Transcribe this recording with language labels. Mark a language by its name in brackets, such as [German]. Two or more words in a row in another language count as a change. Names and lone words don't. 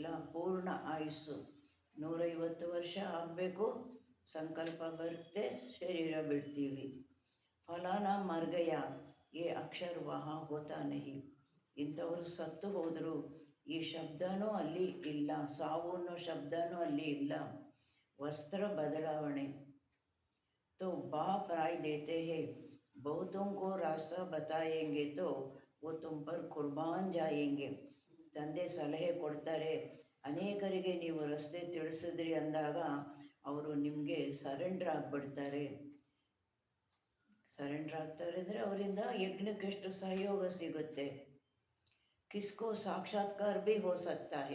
[Kannada] ಪೂರ್ಣ ಆಯುಸ್ಸು 150 ವರ್ಷ ಆಗಬೇಕು, ಸಂಕಲ್ಪ ಬರುತ್ತೆ, ಶರೀರ ಬಿಡ್ತೀವಿ. [Hindi] फलाना मर गया ये अक्षर वहाँ होता नहीं. [Kannada] ಇಂಥವರು ಸತ್ತು ಹೋದರು, ಈ ಶಬ್ದನೂ ಅಲ್ಲಿ ಇಲ್ಲ, ಸಾವು ಅನ್ನೋ ಶಬ್ದನೂ ಅಲ್ಲಿ ಇಲ್ಲ. ವಸ್ತ್ರ ಬದಲಾವಣೆ. [Hindi] तो बाप राय देते हैं, बहुतों को रास्ता बताएंगे तो वो तुम पर कुर्बान जाएंगे. [Kannada] ತಂದೆ ಸಲಹೆ ಕೊಡ್ತಾರೆ, ಅನೇಕರಿಗೆ ನೀವು ರಸ್ತೆ ತಿಳಿಸಿದ್ರಿ ಅಂದಾಗ ಅವರು ನಿಮಗೆ ಸರೆಂಡರ್ ಆಗಿಬಿಡ್ತಾರೆ. ಸರೆಂಡರ್ ಆಗ್ತಾರೆ ಅಂದರೆ ಅವರಿಂದ ಯಜ್ಞಕ್ಕೆ ಎಷ್ಟು ಸಹಯೋಗ ಸಿಗುತ್ತೆ. [Hindi] किसको साक्षात्कार भी हो सकता है.